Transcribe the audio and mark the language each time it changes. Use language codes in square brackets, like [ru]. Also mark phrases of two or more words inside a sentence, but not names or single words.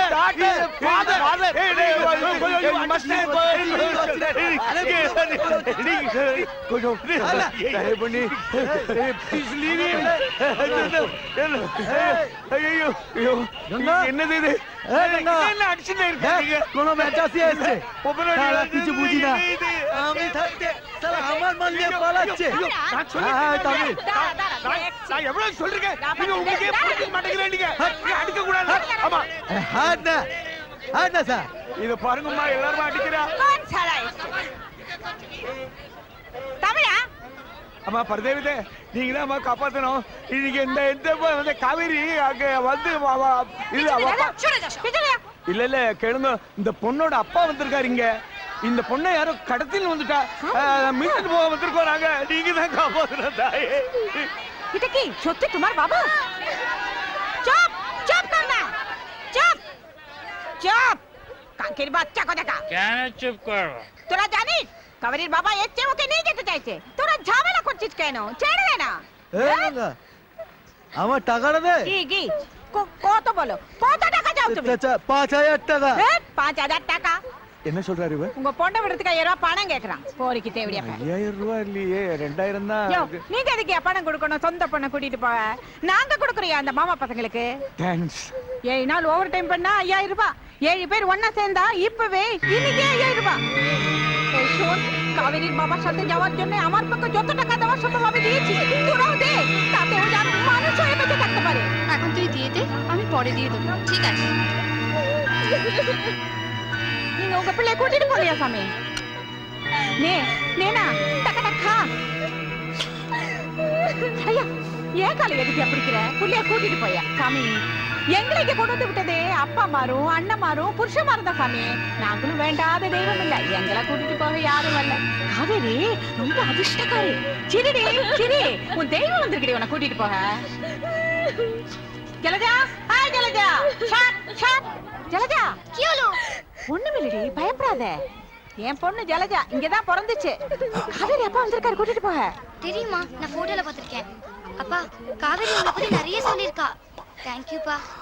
[ta] என்னது இது என்ன அடிச்சுட்டு இருக்கீங்க [bn] কোনো ম্যাচাসি এসেছে শালা কিছু বুঝি না [ta] இது [bn] আমি থাকতে শালা আমার মান নিয়ে পালাচ্ছে হ্যাঁ তামিল [ta] நான் எவ்வளவு சொல்றேன் நீங்க உங்களுக்கே புரிய மாட்டேங்கிறீங்க நீங்க அடிக்க கூடாது ஆமா [bn] হাত না স্যার [ta] இத பாருங்கம்மா எல்லாரும் அடிக்கிறா [hi] कौन साला इससे தமிழா [ta] அம்மா பரதேவிதே நீங்க தான் அம்மா காப்பாத்தணும் இன்னைக்கு இந்த வந்து காவேரி அங்க வந்து இல்ல [hi] छोड़ जा पिछले [ta] இல்ல இல்ல கேளுங்க இந்த பொண்ணோட அப்பா வந்திருக்காரு இங்க இந்த பொண்ணை யாரோ கடத்தின்னு வந்துட்டா மீட்டு போக வந்திருக்கோம் நாங்க நீங்க தான் காப்பாத்தணும் தாயே [bn] এটা কি সত্যি তোমার বাবা চুপ চুপ কর না চুপ চুপ কাকের বাচ্চা কথা কা কেন চুপ করবো? তোরা জানিস কাবেরীর বাবা এর চেয়ে ওকে নিয়ে যেতে চাইছে তোরা ঝামেলা করছিস কেন ছেড়ে দে না আমার টাকাটা দে কি কি কত বলো কত টাকা চাও তুমি 5000 টাকা 5000 টাকা [ta] என்ன சொல்றாரு இவ உங்க பொண்ணை விடுறதுக்கு 5000 ரூபாய் பணம் கேக்குறான் போரிக்கு தேவையா 5000 ரூபாய் இல்லையே 2000 தான் யோ நீங்க எதுக்கு பணம் கொடுக்கணும் சொந்த பொண்ணை கூட்டிட்டு போக நாங்க கொடுக்குறியா அந்த மாமா பசங்களுக்கு தேங்க்ஸ் 7 நாள் ஓவர் டைம் பண்ணா 5000 ரூபாய் 7 பேர் ஒண்ணா சேர்ந்தா இப்பவே இன்னைக்கு 5000 [bn] রুপায় এই শোন কাবেরীর বাবার সাথে যাওয়ার জন্য আমার পক্ষে যত টাকা দেওয়া সম্ভব আমি দিয়েছি তোরাও দে তাতে ও যেন মানুষ হয়ে বেঁচে থাকতে পারে [ta] এখন তুই দিয়ে দে আমি পরে দিয়ে দেবো ঠিক আছে நீங்க உங்க பிள்ளை கூட்டிட்டு போறியா சாமி நேனா டக்கடா கா ஐயா ஏன் காலை எதுக்கு பிடிக்கிற புள்ளைய கூட்டிட்டு போயா சாமி எங்களை இங்க கொண்டு வந்து விட்டதே அப்பா மாரும் அண்ணன் மாரும் புருஷன் தான் சாமி நாங்களும் வேண்டாத தெய்வம் இல்ல எங்களை கூட்டிட்டு போக யாரும் வரல காவேரி ரொம்ப அதிர்ஷ்டக்காரி சிரிடி சிரி உன் தெய்வம் வந்திருக்கடி உன்னை கூட்டிட்டு போக ஜலஜா ஹாய் ஜலஜா ஷாட் ஷாட் ஜலஜா [bn] কি হলো [ta] ஒண்ணுமில்லடி பயப்படாத என் பொண்ணு ஜலஜா இங்கதான் பிறந்துச்சு காவேரி அப்பா வந்திருக்காரு கூட்டிட்டு போக தெரியுமா நான் போட்டோல பார்த்திருக்கேன் அப்பா காவேரி உங்களை பத்தி நிறைய சொல்லியிருக்கா தேங்க்யூப்பா